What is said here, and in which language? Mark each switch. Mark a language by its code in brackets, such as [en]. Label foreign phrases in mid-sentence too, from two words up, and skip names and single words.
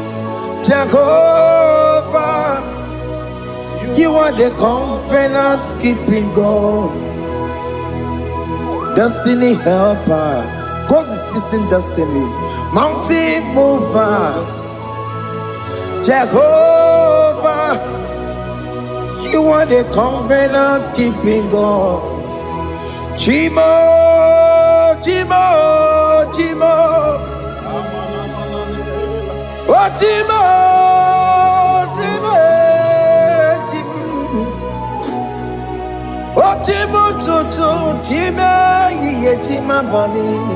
[en] Jehovah, you are the covenant keeping God, destiny helper. God is fixing destiny, mountain mover. Jehovah, you are the covenant keeping God. [ig] Chimo, Chimo, Chimo. Chimo, Chimo, Chimo. Chimo, Chimo, Chimo, Ye Chima Bani.